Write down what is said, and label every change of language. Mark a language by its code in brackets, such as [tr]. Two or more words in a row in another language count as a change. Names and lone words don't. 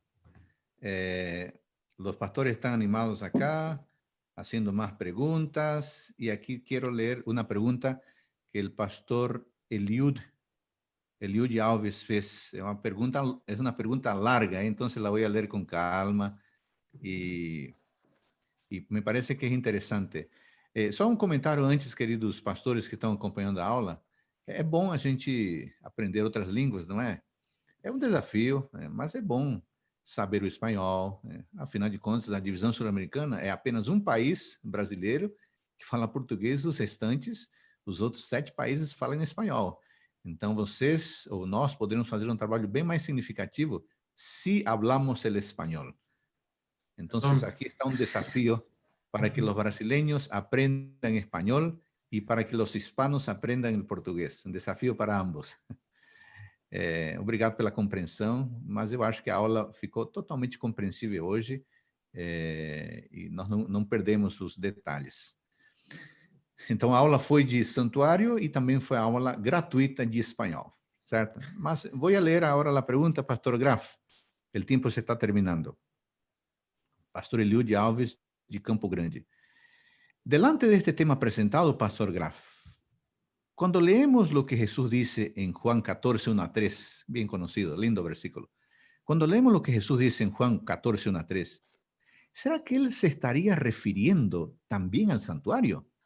[es] Los pastores están animados acá, haciendo más preguntas. Y aquí quiero leer una pregunta que el pastor Eliud Alves fez. Es una pregunta larga, entonces la voy a leer con calma. Y me parece que es interesante. [pt] Só um comentário antes, queridos pastores que estão acompanhando a aula. É bom a gente aprender outras línguas, não é? É um desafio, mas é bom saber o espanhol. Afinal de contas, a divisão sul-americana é apenas um país brasileiro que fala português, os restantes, os outros 7 países falam espanhol. Então, vocês ou nós poderemos fazer um trabalho bem mais significativo se [es] hablamos el [pt] espanhol. Então, aqui está um desafio para que os brasileños aprendam espanhol e para que os hispanos aprendam o português. Um desafio para ambos. Obrigado pela compreensão, mas eu acho que a aula ficou totalmente compreensível hoje e nós não perdemos os detalhes. Então, a aula foi de santuário e também foi a aula gratuita de espanhol, certo? Mas vou ler agora a pergunta, Pastor Graf. O tempo se está terminando. Pastor Eliud Alves, de Campo Grande. [es] Delante de este tema presentado, Pastor Graf, cuando leemos lo que Jesús dice en Juan 14, 1 a 3, bien conocido, lindo versículo. Cuando leemos lo que Jesús dice en Juan 14, 1 a 3, ¿será que él se estaría refiriendo también al santuario?